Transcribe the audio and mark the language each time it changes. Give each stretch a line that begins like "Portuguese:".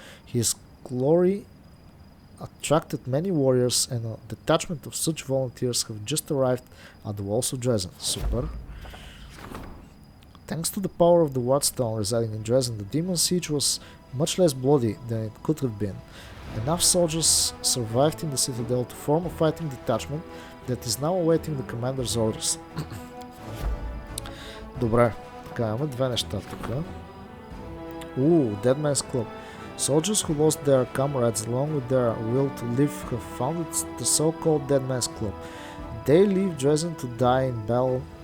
English: His glory attracted many warriors, and a detachment of such volunteers have just arrived at the walls of Dresden. Super. Thanks to the power of the Wardstone residing in Dresden, the demon siege was much less bloody than it could have been. Enough soldiers survived in the citadel to form a fighting detachment that is now awaiting the commander's orders.
Bulgarian: Добре, така имаме две неща тук.
English: Dead Man's Club. Soldiers who lost their comrades along with their will to live have founded the so-called Dead Man's Club. They leave Dresden to die in battle.